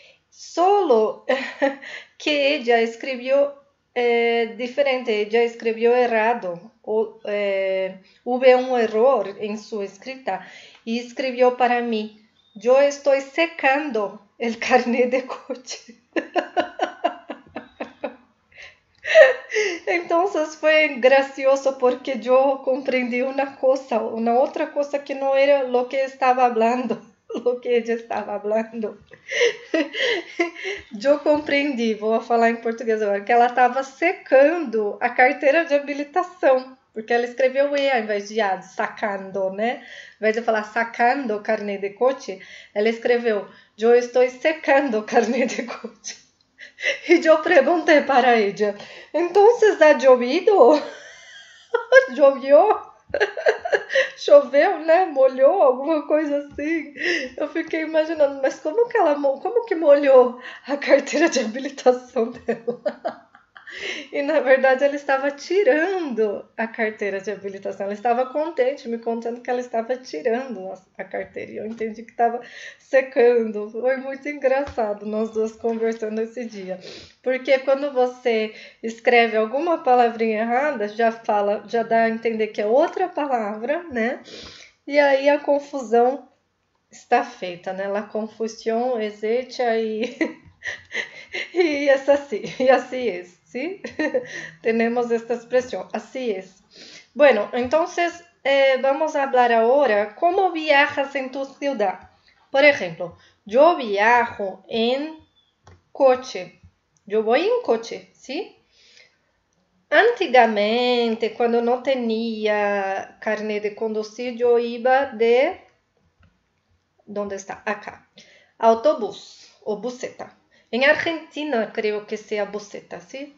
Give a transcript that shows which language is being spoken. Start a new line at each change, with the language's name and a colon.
Spanish: Solo que ella escribió diferente, ella escribió errado, hubo un error en su escrita y escribió para mí, yo estoy secando el carnet de coche. Entonces fue gracioso porque yo comprendí una otra cosa que no era lo que estaba hablando, lo que ella estaba hablando.
Portuguese: Eu compreendi, vou falar em português agora, que ela estava secando a carteira de habilitação, porque ela escreveu E ao invés de sacando, né? Ao invés de falar sacando o carnet de coche, ela escreveu, eu estou secando o carnet de coche. E eu perguntei para ela, então
Spanish: ha llovido? Llovió?
Portuguese: Choveu, né? Molhou, alguma coisa assim. Eu fiquei imaginando, mas como que molhou a carteira de habilitação dela? E na verdade ela estava tirando a carteira de habilitação. Ela estava contente, me contando que ela estava tirando a carteira. E eu entendi que estava secando. Foi muito engraçado nós duas conversando esse dia. Porque quando você escreve alguma palavrinha errada, já dá a entender que é outra palavra, né? E aí a confusão está feita, né?
Spanish: La confusión es hecha y es así, y así es, ¿sí? Tenemos esta expresión, así es. Bueno, entonces vamos a hablar ahora cómo viajas en tu ciudad. Por ejemplo, yo viajo en coche. Yo voy en coche, ¿sí?
Portuguese: Antigamente, quando não tinha carnet de conduzir, eu iba de...
Spanish: ¿Dónde está? Acá.
Portuguese: Autobús o buseta.
Spanish: En Argentina creo que sea buseta, ¿sí?